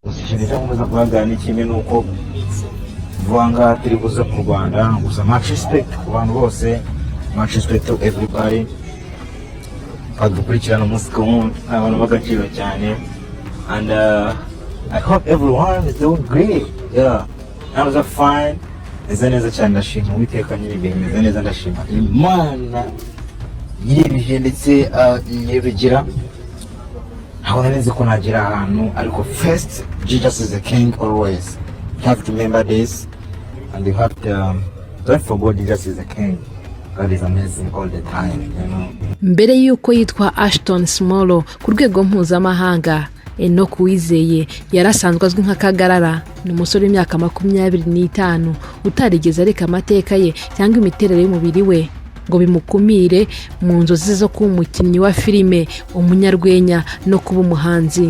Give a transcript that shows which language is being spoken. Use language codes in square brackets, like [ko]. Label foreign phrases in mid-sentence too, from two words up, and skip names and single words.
[rw] ikintu cyangwa kuvuga ni kimwe nuko vuanga turi buze mu Rwanda gusa [en] much respect [rw] ku bantu bose, [en] much respect to everybody [rw] badukurikirana umunsi ku wundi, abantu bagaciro cyane, [en] and I hope everyone is doing great. Yeah, I was fine. [rw] Neza cyane ndashima Uwiteka nyiri bimeze neza, ndashima Imana yiribije ndetse yibigira aho nzi ko nagira ahantu, ariko [en] first Jesus is the king always. You have to remember this, and you have to don't forget Jesus is the king. God is amazing all the time, you know. [rw] Mbere yuko yitwa Ashton Smolo ku rwego mpuzamahanga, Enoch Uwizeye yarasanzwe azwi nka Kagarara. Ni umusore w'imyaka 25 utarigeze areka amateka ye cyangwa imiterere y'umubiri we ngo bimukumire mu nzozi zo kuba umukinnyi wa filime, umunyarwenya no kuba umuhanzi.